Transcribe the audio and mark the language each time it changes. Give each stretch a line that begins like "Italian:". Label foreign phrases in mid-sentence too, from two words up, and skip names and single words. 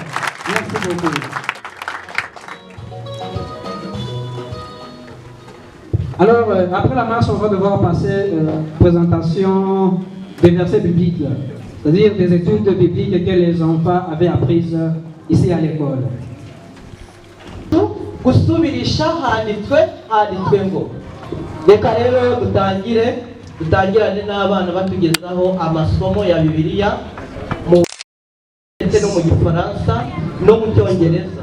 French: Merci beaucoup. Alors, après la marche, on va devoir passer présentation des versets bibliques, c'est-à-dire des études bibliques que les enfants avaient apprises ici à l'école.
Kinyarwanda: Gusubirisha handitswe ngo reka rero dutangirane n'abana batugezaho amasomo ya Bibiliya mu ndetse no mu Gifaransa no mu Cyongereza.